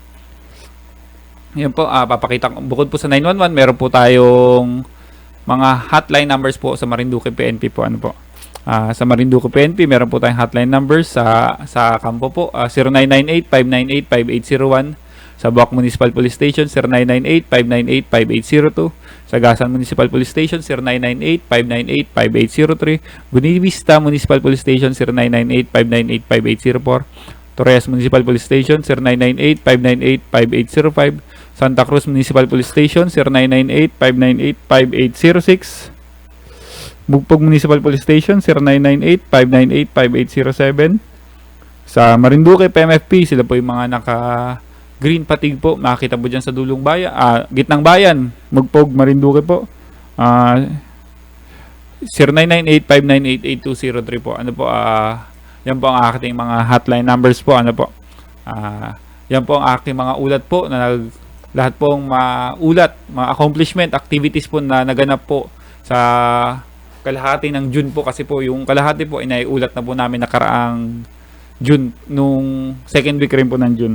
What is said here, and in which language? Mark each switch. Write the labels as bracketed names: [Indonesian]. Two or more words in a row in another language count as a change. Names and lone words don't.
[Filipino] Yan po, papakita ko. Bukod po sa 911, meron po tayong mga [English] hotline numbers [Filipino] po sa Marinduque PNP po ano po. Sa Marinduque PNP, meron po tayong [English] hotline numbers [Filipino] sa kampo po, 0998-598-5801. Sa Buwak Municipal Police Station, 0998-598-5802. Sa Gasan Municipal Police Station, 0998-598-5803. Buenavista Municipal Police Station, 0998-598-5804. Torres Municipal Police Station, 0998-598-5805. Santa Cruz Municipal Police Station, 0998-598-5806. Bugpog Municipal Police Station, 0998-598-5807. Sa Marinduque PMFP, sila po yung mga naka-green patig po. Makikita po dyan sa dulong bayan, gitnang bayan, Mugpog, Marinduque po. 0998-598-8203 po. Ano po, yan po ang aking mga [English] hotline numbers [Filipino] po. Ano po, yan po ang aking mga ulat po na lahat pong ulat, mga accomplishment, activities po na naganap po sa kalahati ng June po, kasi po yung kalahati po inaiulat na po namin nakaraang June, nung [English] second week [Filipino] rin po ng June.